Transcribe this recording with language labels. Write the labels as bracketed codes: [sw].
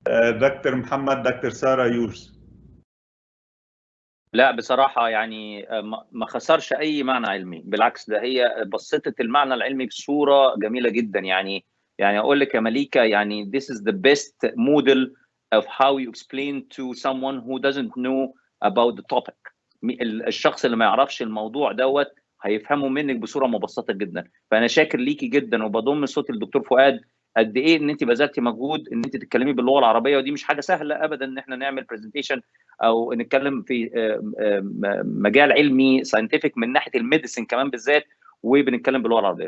[ar] دكتور محمد، دكتور سارة، يورز. لا بصراحة يعني ما خسرش أي معنى علمي، بالعكس ده هي بسطت المعنى العلمي بصورة جميلة جدا. يعني أقول لك يا مليكة، يعني [en] this is the best model of how you explain to someone who doesn't know about the topic. [ar] الشخص اللي ما يعرفش الموضوع دوت هيفهمه منك بصوره مبسطه جدا. فانا شاكر ليكي جدا وبضم صوتي للدكتور فؤاد قد ايه ان انت بذلتي مجهود ان انت تتكلمي باللغه العربيه، ودي مش حاجه سهله ابدا ان احنا نعمل برزنتيشن او نتكلم في مجال علمي ساينتفك من ناحيه الميديسن كمان بالذات وبنتكلم باللغه العربيه.